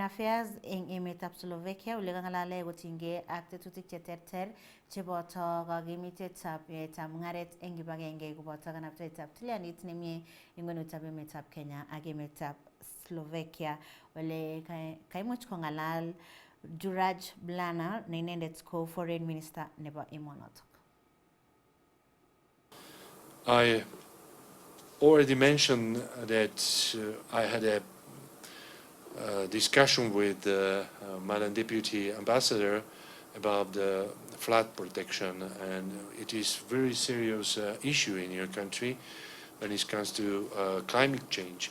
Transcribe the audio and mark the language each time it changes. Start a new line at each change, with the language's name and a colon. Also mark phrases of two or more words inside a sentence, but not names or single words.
Kalenjin: Affairs eng emetab Slovakia ole kang'alale kotinygei ak tetutik cheterter cheboto kakimitetab yaetab mung'aret eng kibagenge koboto kanabtaetab tilyanit nemie eng kwenutab emetab Kenya ak emetab Slovakia ole kaimuch kong'alal Juraj Blana ne inendet ko
English: Foreign Minister
Kalenjin: nebo emonoto.
English: I already mentioned that I had a discussion with Madam Deputy Ambassador about the flood protection, and it is a very serious issue in your country when it comes to climate change.